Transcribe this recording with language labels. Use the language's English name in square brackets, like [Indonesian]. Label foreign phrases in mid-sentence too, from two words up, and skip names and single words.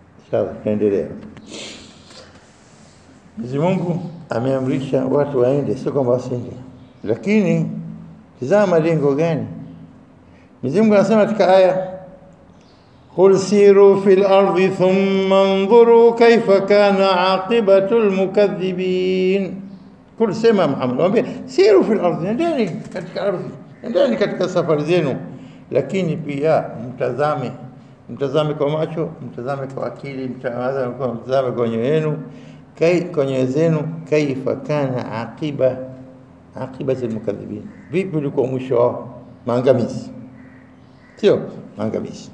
[Swahili] Sawa, tuendelee. Mwenyezi Mungu ameamrisha watu waende, sio kwamba wasiende. Lakini tazama malengo gani? Mwenyezi Mungu anasema katika aya, [Arabic] قل سيروا في الأرض ثم انظروا كيف كان عاقبة المكذبين. Qul, [Swahili] sema Muhammad, mwambie [Arabic] سيروا في الأرض, [Swahili] nendeni katika ardhi, nendeni katika safari zenu, lakini pia mtazame kwa macho, mtazame kwa akili, mtazame kwa nyoyo yenu, kwa nyoyo zenu, [Arabic] كيف كان عاقبة المكذبين, [Swahili] vipi ulikuwa mwisho wao, maangamizi, sio maangamizi.